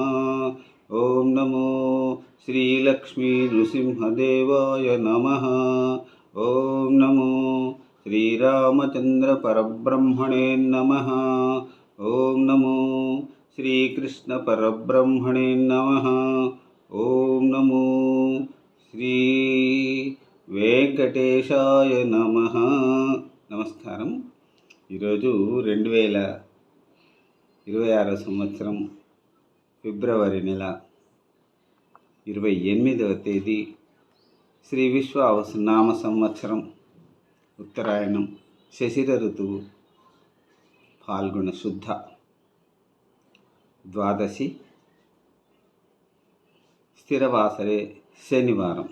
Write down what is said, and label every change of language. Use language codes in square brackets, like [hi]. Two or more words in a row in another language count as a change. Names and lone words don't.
[sa] ओम नमो श्रीलक्ष्मी नृसिंहदेवाय नमः। ओम नमो श्रीरामचंद्र परब्रह्मणे नमः। ओम नमो श्रीकृष्ण परब्रह्मणे नमः। ओम नमो श्री వెంకటేశాయ నమః. [te] నమస్కారం. ఈరోజు 2026 సంవత్సరం ఫిబ్రవరి నెల 28వ తేదీ శ్రీ విశ్వావసునామ సంవత్సరం ఉత్తరాయణం శశిర ఋతువు ఫాల్గుణ శుద్ధ ద్వాదశి స్థిరవాసరే శనివారం.